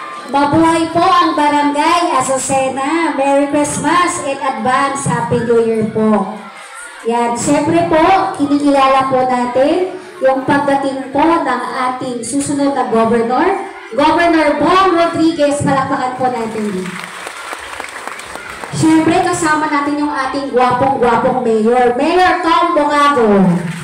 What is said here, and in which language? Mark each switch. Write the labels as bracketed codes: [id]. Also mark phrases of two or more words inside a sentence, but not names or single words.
[tl] Mabuhay po ang Barangay Azucena. [en] Merry Christmas and advance Happy New Year po. [tl] Yan, siyempre po, kinikilala po natin yung pagdating po ng ating susunod na Governor, Governor Bong Rodriguez. Palakpakan po natin. Siyempre, kasama natin yung ating gwapong-gwapong mayor, Mayor Tom Bongado.